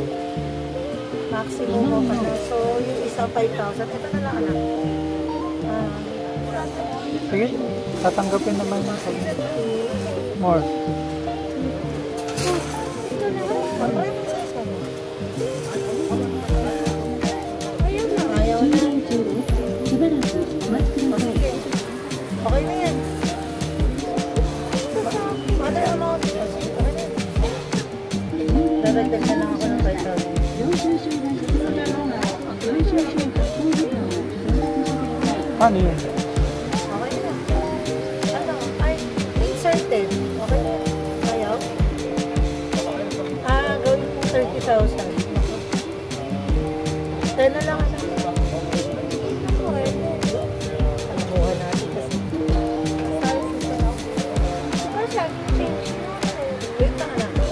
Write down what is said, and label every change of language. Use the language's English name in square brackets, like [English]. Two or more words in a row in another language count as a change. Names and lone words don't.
[Filipino] Maximum mo pa na. So, yung isa 5,000. Ito na lang anak. Sige, tatanggapin naman yung more. Ayaw [Japanese] 充 [Filipino] na. [Japanese] 電中です。しばらくお待ちください。 [Filipino] Okay na yan. Mother amount. Okay na yan. Dadagdag na lang ako ng 5,000. [Japanese] 領収書が必要なのは、領収書発行ボタンを選択してください。 [Filipino] Ano yun? Okay na. Ano? Ay, inserted. Okay na. Ayaw? Gawin po 30,000. 10 na lang. Okay. Pagbuhan natin kasi. Wait lang anak.